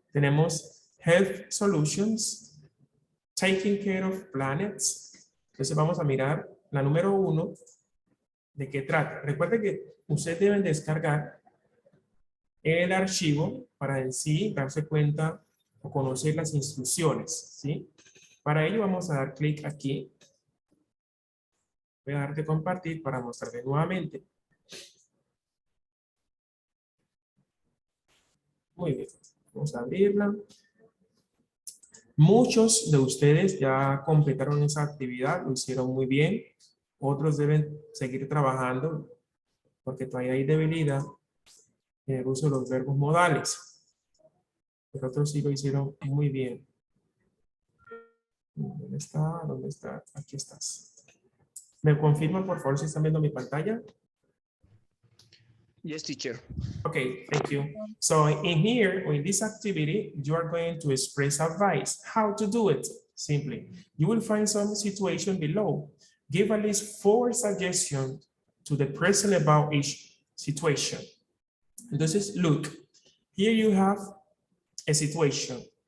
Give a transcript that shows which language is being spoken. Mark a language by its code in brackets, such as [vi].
[es] Tenemos health solutions, taking care of planets. Entonces vamos a mirar la número 1. ¿De qué trata? Recuerden que ustedes deben descargar el archivo para en sí darse cuenta o conocer las instrucciones, ¿sí? Para ello vamos a dar clic aquí. Voy a dar de compartir para mostrarles nuevamente. Muy bien, vamos a abrirla. Muchos de ustedes ya completaron esa actividad, lo hicieron muy bien. Otros deben seguir trabajando porque todavía hay debilidad en el uso de los verbos modales. Pero otros sí lo hicieron muy bien. ¿Dónde está? ¿Dónde está? Aquí estás. ¿Me confirman, por favor, si están viendo mi pantalla? [en] Yes, teacher. Okay, thank you. So in here, or in this activity, you are going to express advice. How to do it? Simply, you will find some situation below. Give at least 4 suggestions to the person about each situation. Entonces, look, here you have a situation.